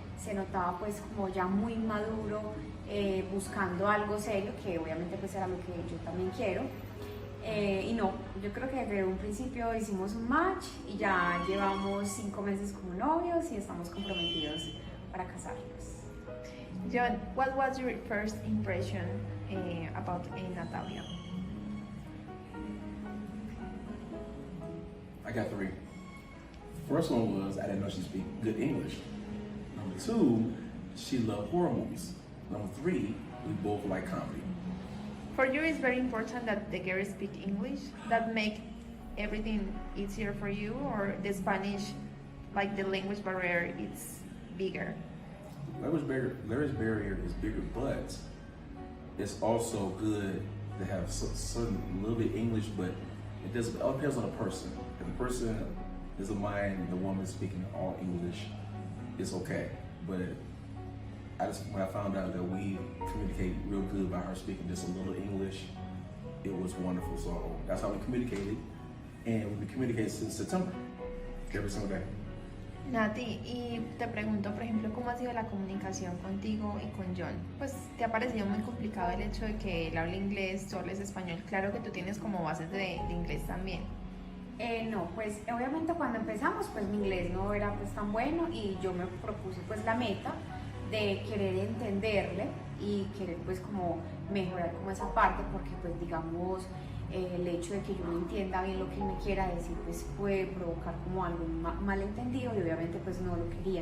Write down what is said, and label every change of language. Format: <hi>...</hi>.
<es>Se notaba pues como ya muy maduro, buscando algo serio, que obviamente pues era lo que yo también quiero. Y no, yo creo que desde un principio hicimos un match y ya llevamos 5 meses como novios y estamos comprometidos para casarnos.</es> <en>John, what was your first impression about Natalia? I got 3. First one was I didn't know she speak good English. Number 2, she loved horror movies. Number 3, we both like comedy. For you, it's very important that the girls speak English. That make everything easier for you, or the Spanish, like the language barrier, it's bigger. Language barrier is bigger, but it's also good to have certain little bit English, but it all depends on the person. If the person is a mind, the woman speaking all English, it's okay. But when I found out that we communicate real good by her speaking just a little English, it was wonderful. So that's how we communicated, and we've been communicating since September, every single day.</en> <es>Nati, y te pregunto, por ejemplo, ¿cómo ha sido la comunicación contigo y con John? Pues, ¿te ha parecido muy complicado el hecho de que él hable inglés, tú hables español? Claro que tú tienes como bases de inglés también. No, pues obviamente cuando empezamos, pues mi inglés no era pues tan bueno y yo me propuse pues la meta de querer entenderle y querer pues como mejorar como esa parte, porque pues digamos el hecho de que yo no entienda bien lo que él me quiera decir pues puede provocar como algo malentendido y obviamente pues no lo quería.</es>